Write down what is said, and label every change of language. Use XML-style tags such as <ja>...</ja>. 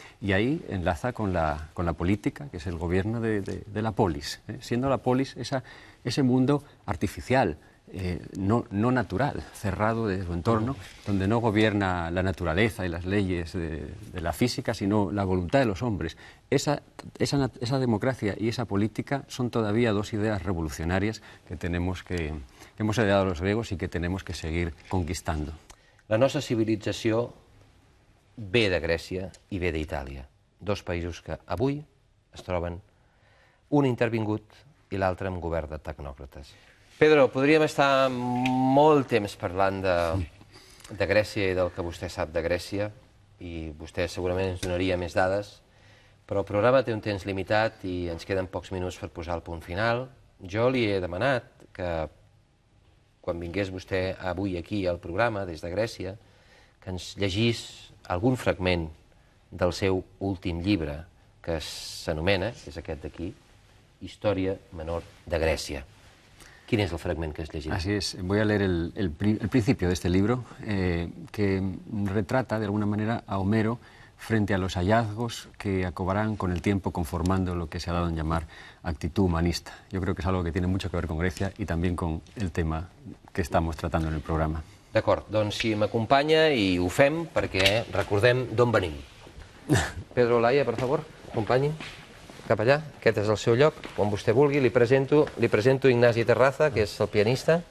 <es>Y ahí enlaza con la política, que es el gobierno de la polis, siendo la polis ese mundo artificial, no natural, cerrado de su entorno, donde no gobierna la naturaleza y las leyes de la física, sino la voluntad de los hombres. Esa democracia y esa política son todavía dos ideas revolucionarias que hemos heredado los griegos y que tenemos que seguir conquistando.</es> <ca>La nostra civilització ve de Grècia i ve d'Itàlia, dos països que avui es troben un intervingut i l'altre amb govern de tecnòcrates. Pedro, podríem estar molt temps parlant de Grècia i del que vostè sap de Grècia, i vostè segurament ens donaria més dades, però el programa té un temps limitat i ens queden pocs minuts per posar el punt final. Jo li he demanat que, quan vingués vostè avui aquí al programa, des de Grècia, que ens llegís algun fragment del seu últim llibre, que s'anomena, que és aquest d'aquí, Història menor de Grècia.</ca> <es>¿Quién es el fragmento que has leído? Así es. Voy a leer el principio de este libro, que retrata de alguna manera a Homero frente a los hallazgos que acabarán con el tiempo conformando lo que se ha dado en llamar actitud humanista. Yo creo que es algo que tiene mucho que ver con Grecia y también con el tema que estamos tratando en el programa.</es> <ca>D'acord, doncs si m'acompanya i ho fem perquè recordem d'on venim. Pedro Olaya, per favor, acompanyi. Cap allà, aquest és el seu lloc, on vostè vulgui. Li presento Ignasi Terraza, que és el pianista.</ca>